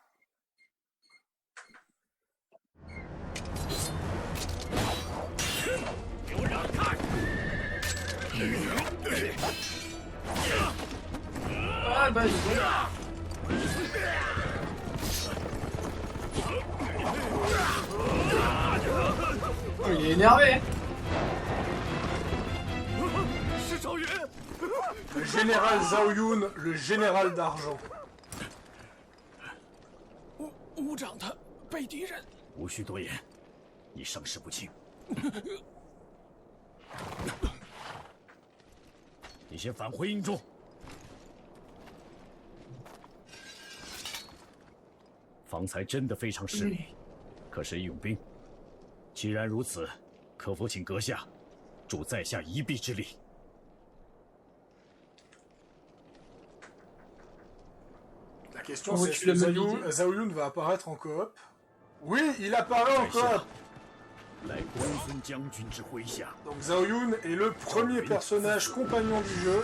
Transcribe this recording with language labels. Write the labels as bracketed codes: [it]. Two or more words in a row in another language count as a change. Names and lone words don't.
[fr] Ah, bah, oh, il est énervé! Le général Zhao Yun, le général d'argent. [zh] 屋长他被敌人。无需多言，你伤势不轻。你先返回营中。方才真的非常失礼，可是义勇兵。既然如此，可否请阁下助在下一臂之力？ [fr] La question c'est est-ce que Zhao Yun va apparaître en coop? Oui, il apparaît en coop. Donc Zhao Yun est le premier personnage compagnon du jeu.